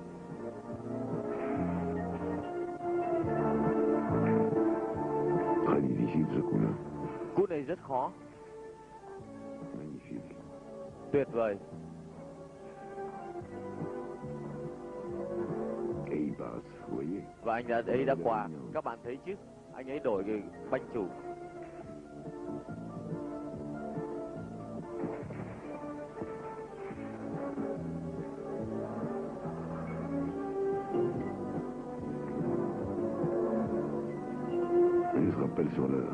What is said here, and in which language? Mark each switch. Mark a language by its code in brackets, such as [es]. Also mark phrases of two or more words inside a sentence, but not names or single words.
[fr] Très difficile ce coup-là. [vi] Cú này rất khó. [fr] Magnifique. [vi] Tuyệt vời. [fr] Et il passe, vous voyez. [vi] Và anh ấy đã qua. Các bạn thấy chứ? Anh ấy đổi cái banh chủ. [fr] Il se rappelle sur l'heure.